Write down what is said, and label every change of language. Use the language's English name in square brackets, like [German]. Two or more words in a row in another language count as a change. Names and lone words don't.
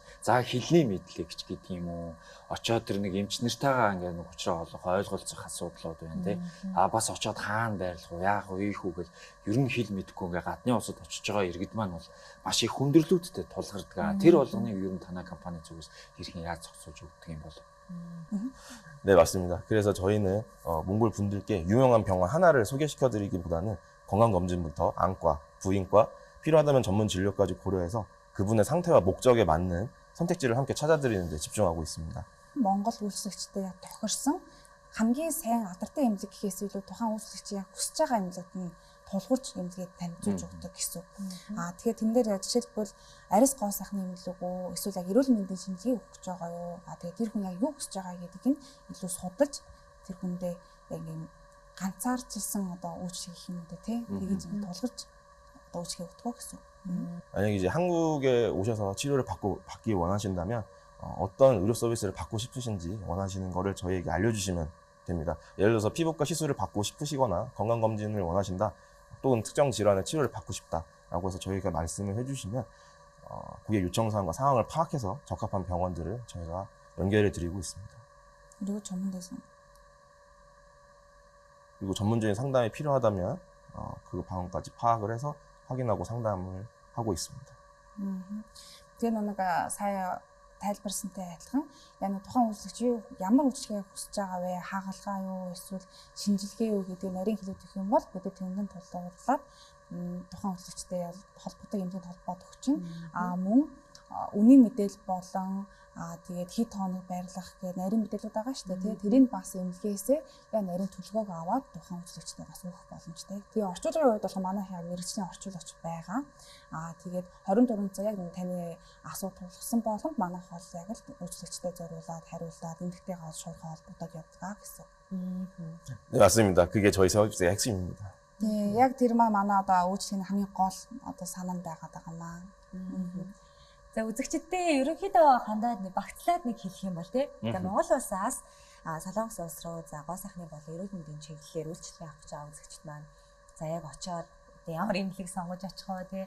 [Mongolian] За хэлний мэдлэг ч гэдэг юм уу. Очиод тэр нэг эмч нартайгаа ингээд нэг уучраа олох ойлголцох асуудлууд байна тий. Бас очиод хаана байрлах уу, яах вэ, ийх үү гэл ер нь хэл мэдэхгүй ингээд гадны улсад очиж байгаа иргэд маань бол маш их хүндрэлүүдтэй тулгардаг. Тэр болгоныг ер нь танай компани зүгээс хэрхэн яаж зохицуулж өгдөг юм бол? [Korean] 네, 맞습니다. 그래서 저희는 몽골 분들께 유명한 병원 하나를 소개시켜드리기보다는 건강검진부터 안과, 부인과, 필요하다면 전문 진료까지 고려해서 그분의 상태와 목적에 맞는 선택지를 함께 찾아드리는 데 집중하고 있습니다. [Mongolian] Монгол үйлчлэгчтэй тохирсон хамгийн сайн алдартай эмнэлэг гэхээс илүү тухайн үйлчлэгчийн хүсэж байгаа эмнэлэгт нь тулгуурч эмнэлгээ танилцуулж өгдөг гэсэн. Тэгэхээр тэн дээр жишээлбэл арьс гоо сайхны эмнэлэг үү, эсвэл яг эрүүл мэндийн шинжилгээ өгч байгаа юу? Тэгээд тэр хүн яг юу хүсэж байгаа гэдгийг нь илүү судалж тэр хүндээ яг юм ганцаарчилсан үйлчлэг гэх юм үү те. Тэгж тулгарч үйлчлэг өгдөг гэсэн. [Korean] 만약에 이제 한국에 오셔서 치료를 받기 원하신다면 어떤 의료 서비스를 받고 싶으신지 원하시는 거를 저희에게 알려주시면 됩니다. 예를 들어서 피부과 시술을 받고 싶으시거나 건강검진을 원하신다, 또는 특정 질환의 치료를 받고 싶다라고 해서 저희가 말씀을 해주시면 고객 요청사항과 상황을 파악해서 적합한 병원들을 저희가 연결해 드리고 있습니다. 그리고 전문적인 상담이 필요하다면 그 방법까지 파악을 해서 확인하고 상담을 하고 있습니다. [Mongolian] Тэгээ нэг сая тайлбарсантай адилхан яг тухайн үйлчлэгч ямар үйлчлэгээ хүсэж байгаа вэ? Хагалгаа юу, эсвэл шинжилгээ юу гэдэг нарийн хэлээд өгөх юм бол бид тэндэн тулгуурлаад тухайн үйлчлэгчтэй холбоотой хэмжээнд холбоод өгч чинь мөн үнийн мэдээлэл болон тэгээд хэд хоног байрлах гэх нарийн мэдээлэлүүд байгаа шүү дээ. Тэрийг бас эмнэлгээсээ яг нарийн төлөвлөгөөг аваад тухайн үйлчлэгчтэй бас өгөх боломжтой. Тэгээ орчуулгын хувьд бол манайх яг мэргэжлийн орчуулагч байгаа. Тэгээд 24 цаг яг таны асуудал тулгсан болгонд манайх бол яг л үйлчлэгчтэй зориулаад хариулаад эмнэлэгтэйгээ шуурхай холбогдоод явдаг гэсэн. [Korean] 네, 맞습니다. 그게 저희 서비스의 핵심입니다. 네, [Mongolian] яг тэр манай үйлчлэгийн хамгийн гол санаанд байгаад байгаа маа. За үзэгчдээ ерөнхийдөө хандаад багтлаад нэг хэлэх юм бол тийм. За Монгол улсаас Солонгос улс руу за гоо сайхны болон эрүүл мэндийн чиглэлээр үйлчлэгээ авах гэж байгаа үзэгчд маань за яг очоод ямар эмнэлэг сонгож очих вэ тийм.